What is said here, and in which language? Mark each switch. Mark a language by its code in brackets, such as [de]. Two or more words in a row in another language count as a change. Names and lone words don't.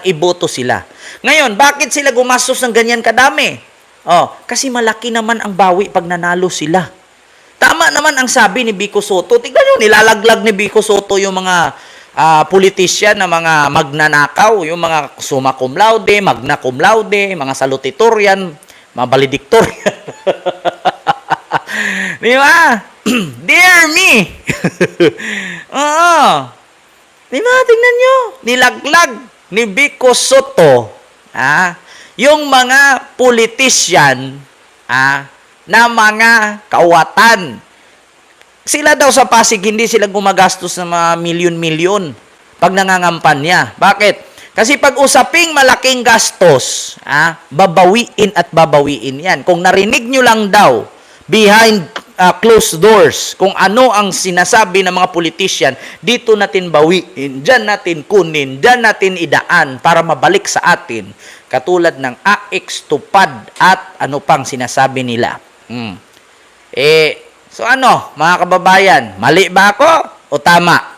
[tl] Iboto sila. Ngayon, bakit sila gumastos ng ganyan kadami? Kasi malaki naman ang bawi pag nanalo sila. Tama naman ang sabi ni Vico Soto. Tignan nyo, nilalaglag ni Vico Soto yung mga politisyan na mga magnanakaw, yung mga [la] summa cum laude, magna cum laude, [tl] mga salutatorian, mga valedictorian. Di ba? [en] Dear me! [tl] Di ba? Tingnan nyo. Nilaglag ni Vico Soto yung mga politisyan na mga kawatan. Sila daw sa Pasig, hindi sila gumagastos ng mga milyon-milyon pag nangangampanya. Bakit? Kasi pag usaping malaking gastos, babawiin at babawiin yan. Kung narinig nyo lang daw, [en] behind closed doors, [tl] kung ano ang sinasabi ng mga politician, dito natin bawiin, dyan natin kunin, dyan natin idaan para mabalik sa atin. Katulad ng AX, tupad, at ano pang sinasabi nila. So mga kababayan, mali ba ako o tama?